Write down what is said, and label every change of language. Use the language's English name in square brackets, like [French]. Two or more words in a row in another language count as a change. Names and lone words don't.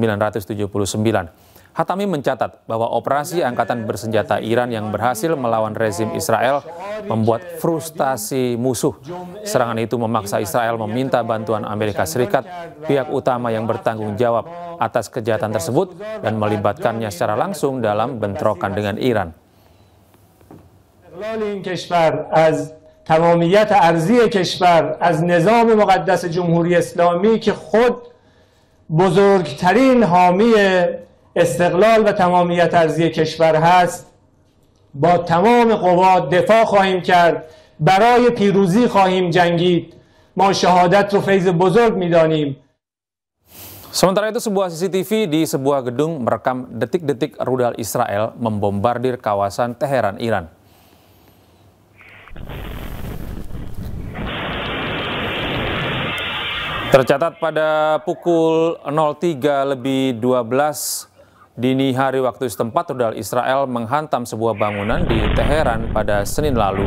[Indonesian] Hatami mencatat bahwa operasi angkatan bersenjata Iran yang berhasil melawan rezim Israel membuat frustasi musuh. Serangan itu memaksa Israel meminta bantuan Amerika Serikat, pihak utama yang bertanggung jawab atas kejahatan tersebut, dan melibatkannya secara langsung dalam bentrokan dengan Iran. [Persian] تمامیت ارضی کشور از نظام مقدس جمهوری اسلامی که خود بزرگترین حامی استقلال و تمامیت ارضی کشور هست با تمام قوا دفاع خواهیم کرد، برای پیروزی خواهیم جنگید. ما شهادت رو فیض بزرگ می‌دانیم. [Indonesian] Sementara itu, sebuah CCTV di sebuah gedung merekam detik-detik rudal Israel membombardir kawasan Teheran, Iran. Tercatat pada pukul 03:12 dini hari waktu setempat, rudal Israel menghantam sebuah bangunan di Teheran pada Senin lalu.